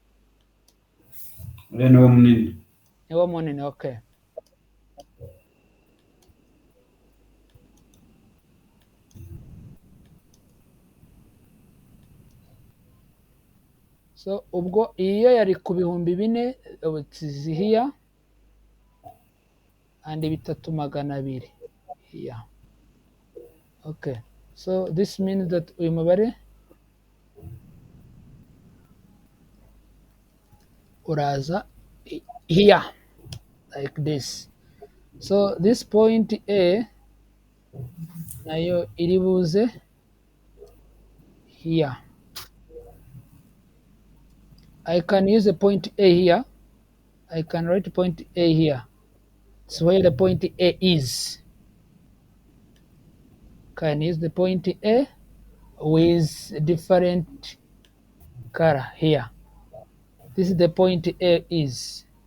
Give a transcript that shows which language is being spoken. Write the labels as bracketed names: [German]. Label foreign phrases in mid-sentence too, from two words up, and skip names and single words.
[Kinyarwanda] niwo munini niwo munini [English] okay so [Kinyarwanda] ubwo iyo yari ku 4,000 [English] it's here and 3,200 here okay so this means that [Kinyarwanda] uyu mubare uraza [English] here like this so this point A [Kinyarwanda] nayo iri buze [English] here I can use a point A here I can write point A here it's where the point A is can use the point A with different color here this is the point A is